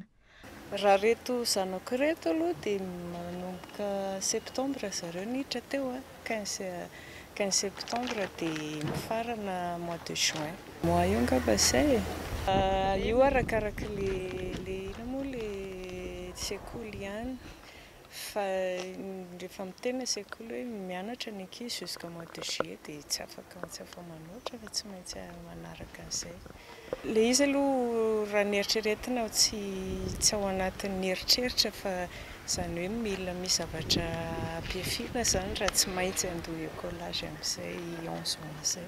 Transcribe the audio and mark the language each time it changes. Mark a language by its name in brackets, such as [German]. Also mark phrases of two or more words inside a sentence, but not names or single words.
[Malagasy] Raha reto zanako reto aloha dia manomboka septembre zareo niditra teo 15 septembre dia mifarana [French] mois de juin. [Malagasy] Mois io ngamba zay io arakaraka le ino moa le sekoly ihany fa rehefa mitena sekoly hoe mianatra ny ankizy [French] jusqu'à mois de juillet [Malagasy] dia tsy afaka manoatra fa tsy maintsy manaraka an'izay. Le izy aloha raha ny eritreretina tsy ao anatin'ny eritreritra fa zany hoe mila misy zavatra ampiafiana zany raha tsy maintsy andoha écolage amin'izay 11 mois zay.